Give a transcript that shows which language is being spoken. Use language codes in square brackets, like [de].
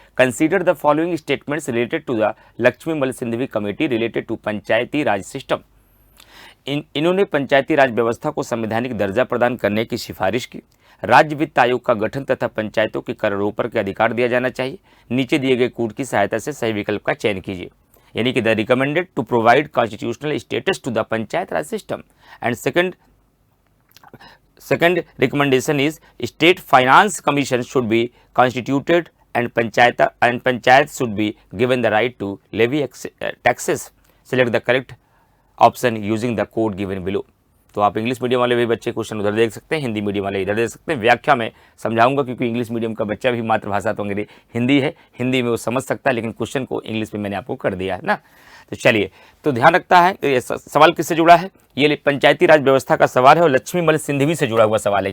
[en] Consider the following statements related to the Laxmimall Singhvi committee related to Panchayati Raj system. [hi] इन्होंने पंचायती राज व्यवस्था को संवैधानिक दर्जा प्रदान करने की सिफारिश की। राज्य वित्त आयोग का गठन तथा पंचायतों के करारोपण के अधिकार दिया जाना चाहिए। नीचे दिए गए कोड की सहायता से सही विकल्प का चयन कीजिए। [en] यानी कि the recommended to provide constitutional status to the Panchayat Raj system and second recommendation is state finance commission should be constituted and panchayat should be given the right to levy taxes. Select the correct option using the code given below. [hi] तो आप English medium वाले भी बच्चे question उधर देख सकते हैं, Hindi medium वाले इधर देख सकते हैं। व्याख्या में समझाऊंगा क्योंकि इंग्लिश मीडियम का बच्चा भी मातृभाषा तो अंग्रेजी हिंदी है, हिंदी में वो समझ सकता है, लेकिन क्वेश्चन को इंग्लिश में मैंने आपको कर दिया है ना। तो चलिए, तो ध्यान रखता है ये सवाल किससे जुड़ा है? ये पंचायती राज व्यवस्था का सवाल है और लक्ष्मीमल सिंघवी से जुड़ा हुआ सवाल है।